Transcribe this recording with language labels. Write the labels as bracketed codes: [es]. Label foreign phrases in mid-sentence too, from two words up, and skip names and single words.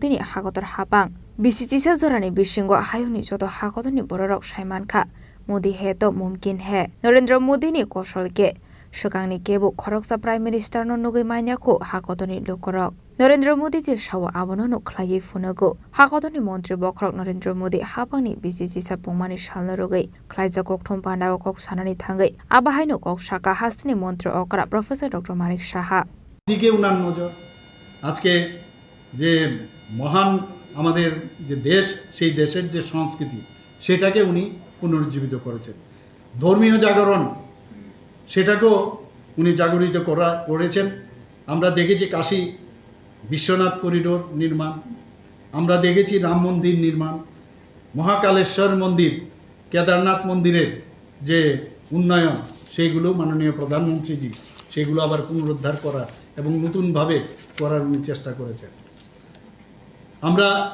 [trp] ni hagotor hapang BCC sa jorani bishingo hayoni joto hagotoni bororok saimankha Modi [hi] hai to mumkin hai [trp] Narendra Modi ni koshol ke shokangni kebu khoroksa [en] prime minister [trp] no nugui manya ko hakotoni lokorok Narendra Modi je shawa abono no khlai funago hakotoni mantri bokrok Narendra Modi hapangni BCC sapungmani shalno rogai khlaija kokthom pandaw kok sanani thangai abahaino kok shaka hastini mantri okra Professor Dr. Manik Saha [bn] দিকে উনার নজর আজকে যে মহান আমাদের যে দেশ সেই দেশের যে সংস্কৃতি সেটাকে উনি পুনরুজ্জীবিত করেছেন ধর্মীয় জাগরণ সেটাকেও উনি জাগরিত করেছেন আমরা দেখেছি কাশী বিশ্বনাথ করিডোর নির্মাণ আমরা দেখেছি রাম মন্দির নির্মাণ মহাকালেশ্বর মন্দির কেদারনাথ মন্দিরের যে উন্নয়ন সেইগুলো মাননীয় প্রধানমন্ত্রীজি সেগুলো আবার পুনরুদ্ধার করা এবং নতুনভাবে করার উনি চেষ্টা করেছেন আমরা